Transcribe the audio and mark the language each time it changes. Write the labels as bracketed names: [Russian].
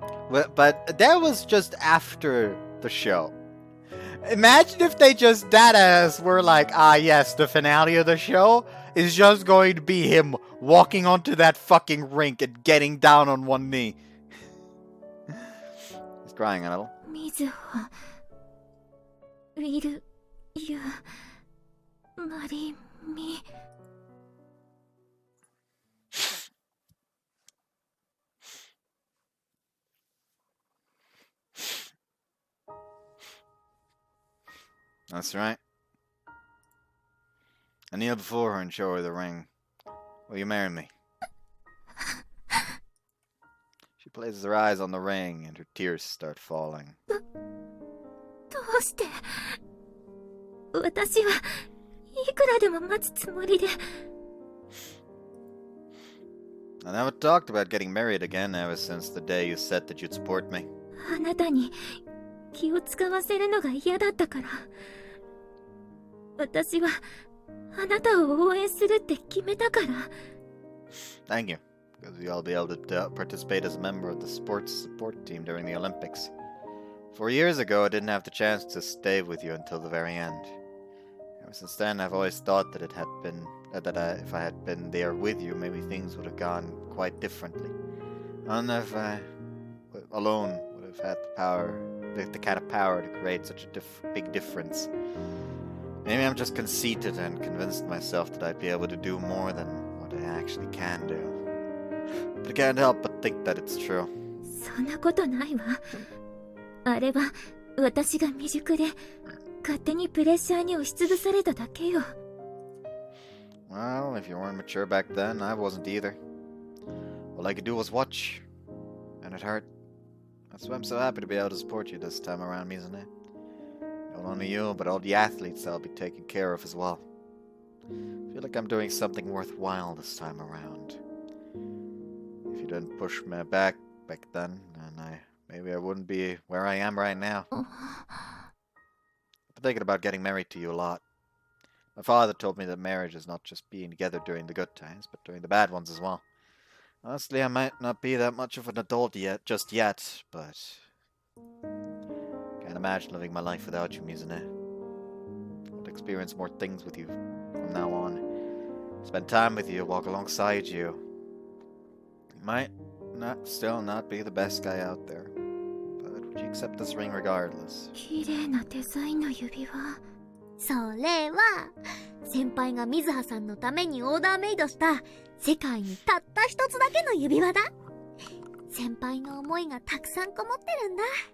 [English] But that was just after the show. Imagine if they just deadass were like, ah yes, the finale of the show is just going to be him walking onto that fucking rink and getting down on one knee. He's crying a little. みずほ、ウィル、ユ、マリ、ミ。 That's right. I kneel before her and show her the ring. Will you marry me? She places her eyes on the ring and her tears start falling. [Japanese] どうして私はいくらでも待つつもりで [English] I never talked about getting married again ever since the day you said that you'd support me. [Japanese] あなたに気を使わせるのが嫌だったから。私はあなたを応援するって決めたから。 [English] Thank you, because you'll be able to participate as a member of the sports support team during the Olympics. 4 years ago, I didn't have the chance to stay with you until the very end. Ever since then, I've always thought that it had been if I had been there with you, maybe things would have gone quite differently. I don't know if I alone would have had the kind of power to create such a big difference. Maybe I'm just conceited and convinced myself that I'd be able to do more than what I actually can do. But I can't help but think that it's true. [Japanese] そんなことないわ。あれは私が未熟で勝手にプレッシャーに押しつぶされただけよ。 [English] Well, if you weren't mature back then, I wasn't either. all I could do was watch. And it hurt. That's why I'm so happy to be able to support you this time around, Mizune. Not only you, but all the athletes I'll be taking care of as well. I feel like I'm doing something worthwhile this time around. If you didn't push me back then, then maybe I wouldn't be where I am right now. I've been thinking about getting married to you a lot. My father told me that marriage is not just being together during the good times, but during the bad ones as well. Honestly, I might not be that much of an adult just yet, but can't imagine living my life without you, Mizune. I'll experience more things with you from now on. Spend time with you, walk alongside you. Might still not be the best guy out there, but would you accept this ring regardless? [Japanese] 綺麗なデザインの指輪。それは先輩が水葉さんのためにオーダーメイドした世界にたった一つだけの指輪だ。先輩の思いがたくさんこもってるんだ。